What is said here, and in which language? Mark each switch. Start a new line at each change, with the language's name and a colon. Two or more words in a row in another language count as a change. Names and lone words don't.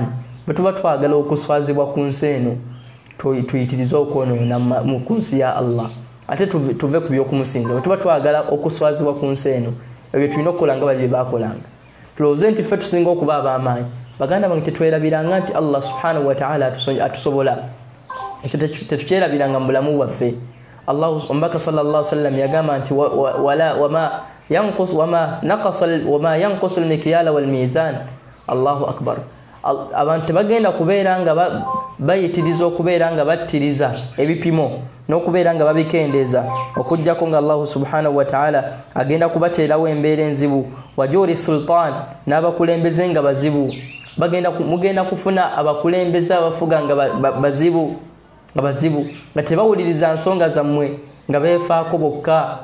Ganda: Bwe tuba twagala okuswazibwa ku nsi eno tuyitirize okwonoona mu nsi ya Allah ate tuve ku by'okumusinza. Bwe tuba twagala okuswazibwa ku nsi eno ebyo tulina okukola nga bali bye baakolanga. Tulowooze nti ffe tusinga okuba ab'amaanyi. Baganda bange tetwerabiranga nti
Arabic: الله سبحانه وتعالى
Ganda: atusobola. Ekyo tetukyerabiranga mu bulamu bwaffe. Allah umbaka
Arabic: صلى الله عليه وسلم
Ganda: yagamba nti
Arabic: وما ينقص المكيال والميزان. الله أكبر.
Ganda: Abantu bagenda kubeera nga bayitiriza okubeera nga battiriza ebipimo n'okubeera nga babikendeeza okujjako nga
Arabic: الله سبحانه وتعالى
Ganda: agenda kubateerawo embeera enzibu.
Arabic: وجور السلطان
Ganda: n'abakulembeze nga bazibu. Mugenda kufuna abakulembeze abafuga nga bazibu nga tebawuliriza nsonga zammwe nga beefaako bokka.